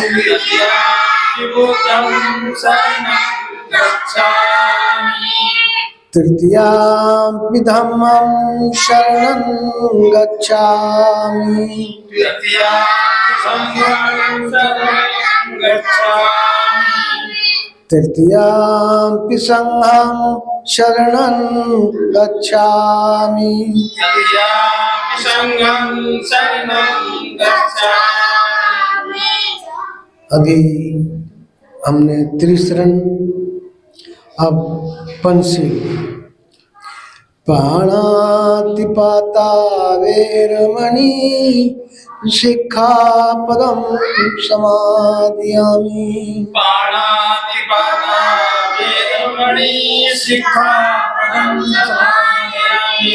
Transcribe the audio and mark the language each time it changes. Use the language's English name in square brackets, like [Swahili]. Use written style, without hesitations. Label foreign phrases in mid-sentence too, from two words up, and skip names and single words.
[Pali] तृतीयंपि धम्मं शरणं गच्छामि तृतीयंपि संघं शरणं गच्छामि [Hindi] अभी हमने त्रिशरण, अब पंचशील। [Pali] पाणातिपाता वेरमणि शिक्षापदं समादयामि पाणातिपाता वेरमणि शिक्षापदं समादयामि